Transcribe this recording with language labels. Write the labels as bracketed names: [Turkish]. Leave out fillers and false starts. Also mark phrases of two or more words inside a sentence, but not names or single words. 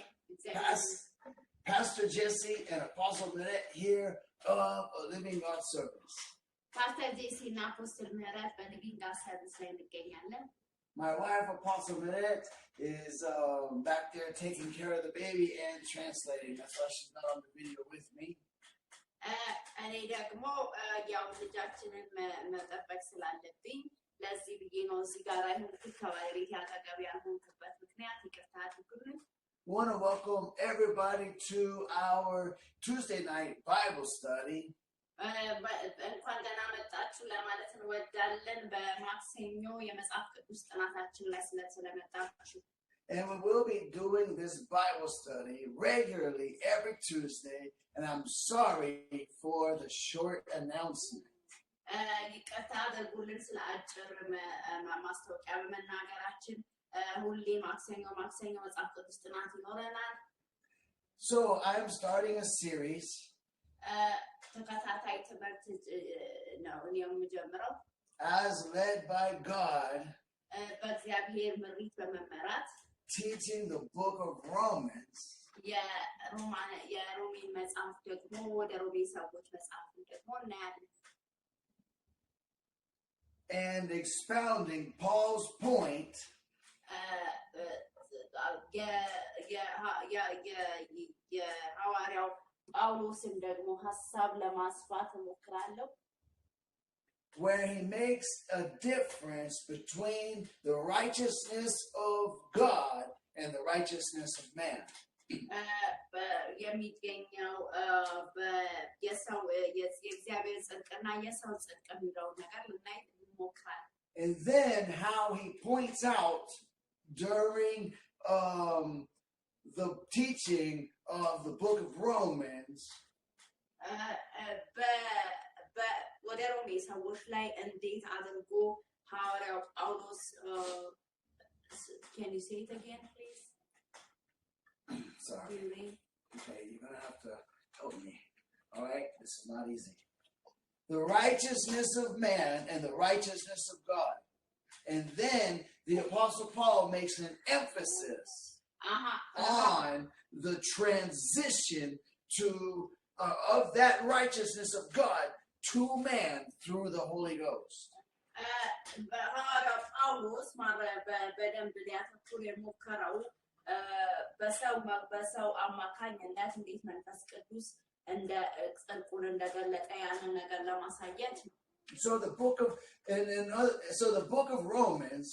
[English] Pastor Jesse and Apostle Minette here of a Living God service. Pastor Jesse and Apostle Minette by Living God service again. My wife, Apostle Minette, is back there taking care of the baby and translating. That's why she's not on the video with me. [Amharic] እኔ ደግሞ ያው ልጃችንን መጠበቅ ስላለብኝ ለዚህ ብዬ ነው እዚህ ጋር አይሆንኩት ከባለቤቴ አጠገብ ያልሆንኩበት ምክንያት ይቅርታ አድርጉልኝ። [English] I want to welcome everybody to our Tuesday night Bible study. [Amharic] እንኳን ደህና መጣችሁ ለማለት እንወዳለን በማክሰኞ የመጽሐፍ ቅዱስ ጥናታችን ላይ ስለመጣችሁ። [English] And we will be doing this Bible study regularly every Tuesday. And I'm sorry for the short announcement. [Amharic] ይቅርታ አድርጉልን ስለ አጭር ማስታወቂያ በመናገራችን ሁሌ ማክሰኞ መጽሐፍ ቅዱስ ጥናት ይኖረናል። [English] So I'm starting a series. [Amharic] ተከታታይ ትምህርት ነው እኔ የምጀምረው [English] as led by God. [Amharic] በእግዚአብሔር ምሪት በመመራት [English] teaching the book of Romans. [Amharic] የሮሜን መጽሐፍ ደግሞ ወደ ሮሜ ሰዎች መጽሐፍ ደግሞ እናያለን [English] and expounding Paul's point [Amharic] የሐዋርያው ጳውሎስን ደግሞ ሐሳብ ለማስፋት እሞክራለሁ [English] where he makes a difference between the righteousness of God and the righteousness of man. [Amharic] የሚገኘው የሰው የእግዚአብሔር ጽድቅና የሰው ጽድቅ የሚለው ነገር ልናይ እንሞክራለን [English] and then how he points out during the teaching of the book of Romans [Amharic] ወደ ሮሜ ሰዎች ላይ እንዴት አድርጎ ሐዋርያው ጳውሎስ [English] can you say it again please sorry okay you're gonna have to help me all right this is not easy the righteousness of man and the righteousness of God and then the Apostle Paul makes an emphasis on the transition to of that righteousness of God to man through the Holy Ghost. [Amharic] በሰው አማካኝነት እንዴት መንፈስ ቅዱስ እንደ ጽድቁን እንደገለጠ ያንን ነገር ለማሳየት [English] So the book of Romans